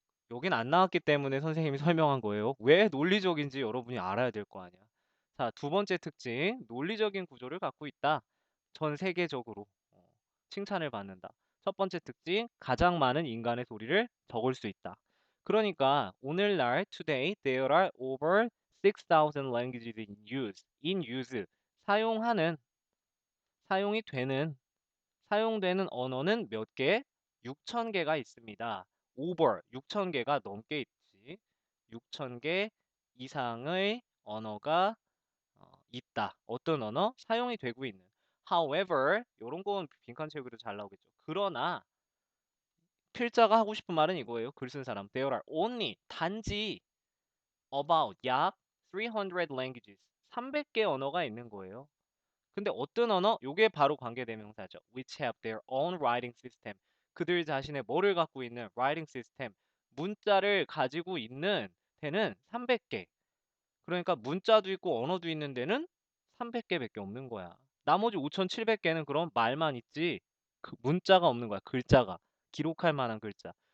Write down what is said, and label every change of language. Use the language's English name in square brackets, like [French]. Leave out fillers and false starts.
[Korean] 여긴 안 나왔기 때문에 선생님이 설명한 거예요. 왜 논리적인지 여러분이 알아야 될 거 아니야. 자, 두 번째 특징, 논리적인 구조를 갖고 있다. 전 세계적으로 칭찬을 받는다. 첫 번째 특징, 가장 많은 인간의 소리를 적을 수 있다. 그러니까 오늘날 [English] today there are over 6,000 languages in use. in use [Korean] 사용하는 사용이 되는 사용되는 언어는 몇 개? 6천 개가 있습니다. over 6천 개가 넘게 있지. 6천 개 이상의 언어가 있다. 어떤 언어? 사용이 되고 있는. However, 요런 건 빈칸 채우기도 잘 나오겠죠. 그러나 필자가 하고 싶은 말은 이거예요. 글 쓴 사람. [English] There are only [Korean] 단지 about 약 [English] 300 languages [Korean] 300개 언어가 있는 거예요. 근데 어떤 언어? 요게 바로 관계대명사죠. [English] Which have their own writing system. [Korean] 그들 자신의 뭐를 갖고 있는 writing system. 문자를 가지고 있는 데는 300개. 그러니까 문자도 있고 언어도 있는 데는 300개밖에 없는 거야. 나머지 5,700개는 그럼 말만 있지 그 문자가 없는 거야. 글자가. 기록할 만한 글자.